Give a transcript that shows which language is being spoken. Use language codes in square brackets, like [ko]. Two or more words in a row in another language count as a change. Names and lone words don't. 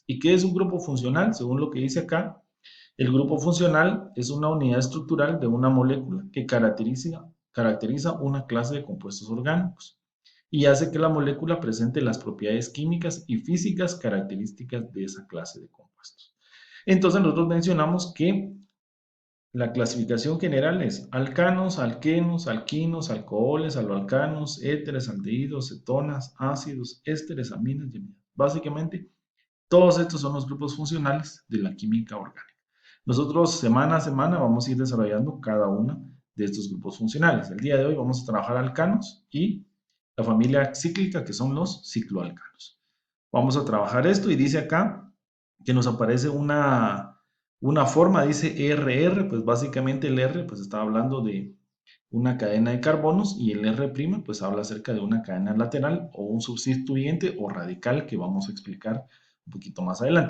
[es] ¿Y qué es un grupo funcional? Según lo que dice acá, el grupo funcional es una unidad estructural de una molécula que caracteriza una clase de compuestos orgánicos y hace que la molécula presente las propiedades químicas y físicas características de esa clase de compuestos. Entonces nosotros mencionamos que la clasificación general es alcanos, alquenos, alquinos, alcoholes, aloalcanos, éteres, aldehídos, cetonas, ácidos, ésteres, aminas y amidas. Básicamente, todos estos son los grupos funcionales de la química orgánica. Nosotros semana a semana vamos a ir desarrollando cada uno de estos grupos funcionales. El día de hoy vamos a trabajar alcanos y la familia cíclica, que son los cicloalcanos. Vamos a trabajar esto y dice acá que nos aparece una forma, dice RR, pues básicamente el R pues está hablando de una cadena de carbonos y el R' pues habla acerca de una cadena lateral o un sustituyente o radical que vamos a explicar un poquito más adelante.